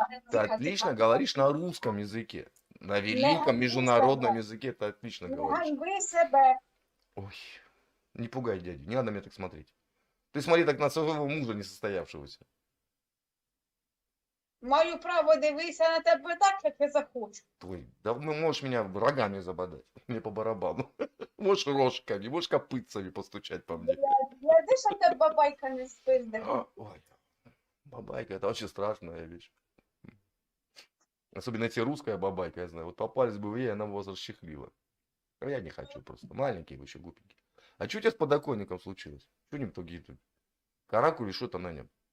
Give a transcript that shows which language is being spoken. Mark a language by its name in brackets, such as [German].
[Russian] Ты отлично говоришь на русском языке. На великом международном языке ты отлично говоришь. [Ukrainian] Ганьби себе. [Russian] Ой, не пугай дядю, не надо меня так смотреть. Ты смотри так на своего мужа несостоявшегося. [Ukrainian] Маю право дивитися на тебе так, як я захочу. [Russian] Твой, да можешь меня рогами забодать, мне по барабану. Можешь рожками, можешь копытцами постучать по мне. [Ukrainian] Гляди, що тебе бабайка не спизде. [Russian] Ой, бабайка, это вообще страшная вещь. Особенно если русская бабайка, я знаю. Вот попались бы вы ей, она бы вас расчехлила. А я не хочу просто. Маленький вы еще глупенький. А что у тебя с подоконником случилось? Что не тугие тут? Каракули что-то на нем.